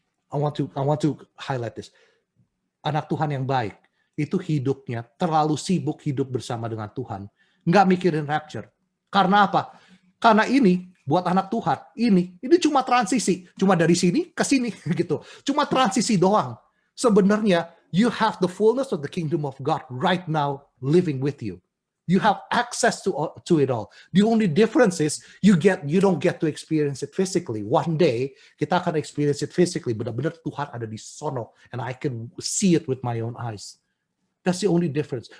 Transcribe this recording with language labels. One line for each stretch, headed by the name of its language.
English: I want to highlight this.
Indonesian: Anak Tuhan yang baik itu hidupnya terlalu sibuk hidup bersama dengan Tuhan, nggak mikirin rapture. Karena apa? Karena ini buat anak Tuhan, ini cuma transisi, cuma dari sini ke sini gitu. Cuma transisi doang. Sebenarnya
English: you have the fullness of the kingdom of God right now living with you. You have access to it all. The only difference is you don't get to experience it physically. One day
Indonesian: kita akan
English: experience it physically.
Indonesian: Benar-benar Tuhan ada di sono,
English: and I can see it with my own eyes. That's the only difference.